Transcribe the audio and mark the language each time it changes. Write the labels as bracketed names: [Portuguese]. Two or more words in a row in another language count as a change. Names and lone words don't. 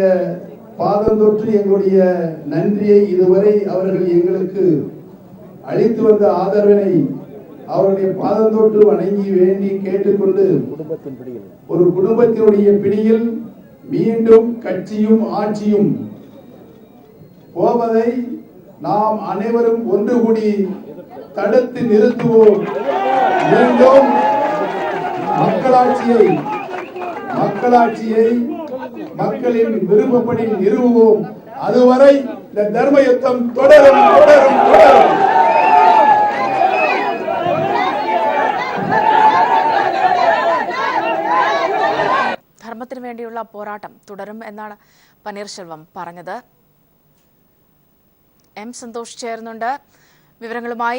[Tamil] பாதம் தொற்று எங்களுடைய நன்றியை இதுவரை அவர்கள் எங்களுக்கு அளித்து வந்த ஆதரவினை அவருடைய பாதம் தொற்று வணங்கி வேண்டி கேட்டுக்கொண்டு ஒரு குடும்பத்தினுடைய பிடியில் மீண்டும் கட்சியும் ஆட்சியும் போவதை நாம் அனைவரும் ஒன்று கூடி தடுத்து நிறுத்துவோம். மீண்டும் மக்களாட்சியை மக்களின் விருப்பப்படி நிறுவுவோம். அதுவரை இந்த தர்ம யுத்தம் தொடரும் தொடரும் தொடரும். [Malayalam] ധർമ്മത്തിന് വേണ്ടിയുള്ള പോരാട്ടം തുടരും എന്നാണ് പനീർശെൽവം പറഞ്ഞത്. എം സന്തോഷ് ചേർന്നുണ്ട് വിവരങ്ങളുമായി.